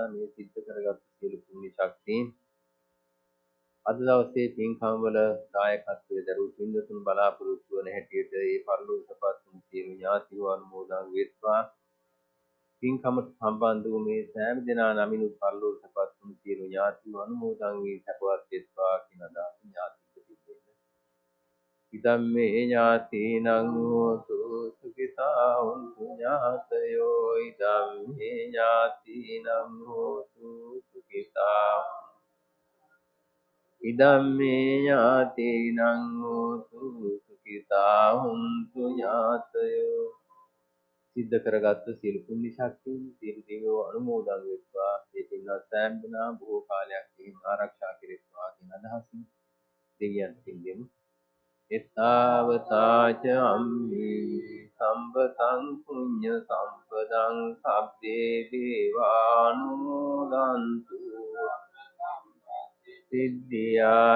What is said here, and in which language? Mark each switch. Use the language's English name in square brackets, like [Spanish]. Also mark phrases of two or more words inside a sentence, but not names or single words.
[Sinhala] මේ සිද්ධ කරගත් සියලු පුණ්‍ය ශක්තියින් අද දවසේ පින්කම් වල දායකත්වයේ දරූ පින්දුතුන් බලාපොරොත්තු වන හැටියට ඒ පරිලෝකපත් වූ සියලු ඥාතිව අනුමෝදන් වෙත්වා. පින්කමට සම්බන්ධ වූ මේ සෑම දෙනා නමිනුත් පරිලෝකපත් වූ සියලු ඥාතිව අනුමෝදන් වී සපවත් වෙත්වා කියන අදහස ඥාතික පිළිවෙල. [Pali] ඉදම්මේ ඥාතිනං හෝතු සුඛිතා හොන්තු ඥාතයෝ ඉදම්මේ ඥාතිනං හෝතු සුඛිතා ඉදම්මේ ඥාතිනං හෝතු සුඛිතා හොන්තු ඥාතයෝ. [Sinhala] සිද්ධ කරගත්ත සියලු පුණ්‍ය ශක්තියින් සියලු දේවෝ අනුමෝදන් වෙත්වා. ඒ පින්වත් සෑම දෙනා බොහෝ කාලයක් ආරක්ෂා කෙරෙත්වා කියන අදහසින් දෙවියන් පිළිදෙමු. [Pali] එත්තාවතාච අම්මේ සම්පතං පුඤ්ඤ සම්පදං සබ්බේ දේවානුමෝදන්තු සිද්ධියා.